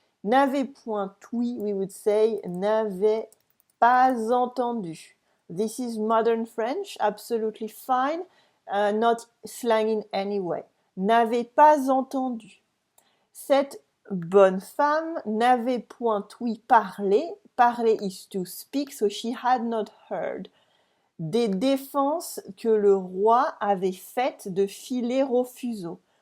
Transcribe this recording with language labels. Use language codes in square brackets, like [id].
[fr] N'avait point oui, [en] we would say [fr] n'avait pas entendu. [en] This is modern French, absolutely fine, not slang in any way. [fr] N'avait pas entendu. Cette bonne femme n'avait point oui parlé. [en] Parler is to speak, so she had not heard. [fr] Des défenses que le roi avait faites de filer Rofuseau.